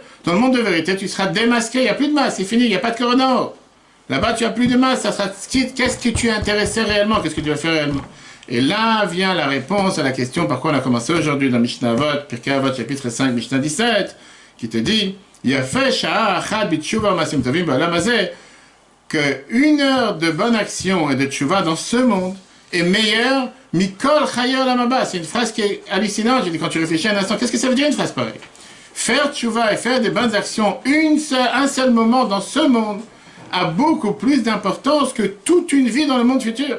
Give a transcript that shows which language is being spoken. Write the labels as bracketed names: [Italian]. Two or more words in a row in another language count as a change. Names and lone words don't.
[French] Dans le monde de vérité, tu seras démasqué, il n'y a plus de masse, c'est fini, il n'y a pas de corona en haut. Là-bas, tu n'as plus de masse, ça sera... Qu'est-ce que tu es intéressé réellement? Qu'est-ce que tu vas faire réellement? Et là vient la réponse à la question par quoi on a commencé aujourd'hui dans Mishnah Avot, Pirkei Avot, chapitre 5, Mishnah 17, qui te dit, [Hebrew] יפה שעה אחת בתשובה מעשים טובים בעולם הזה, [French] que 1 heure de bonne action et de tshuva dans ce monde est meilleure [Hebrew] מכל חיי עולם הבא. [French] C'est une phrase qui est hallucinante. J'ai dit, quand tu réfléchis un instant, qu'est-ce que ça veut dire une phrase pareille? Faire tchouva et faire des bonnes actions un seul moment dans ce monde a beaucoup plus d'importance que toute une vie dans le monde futur.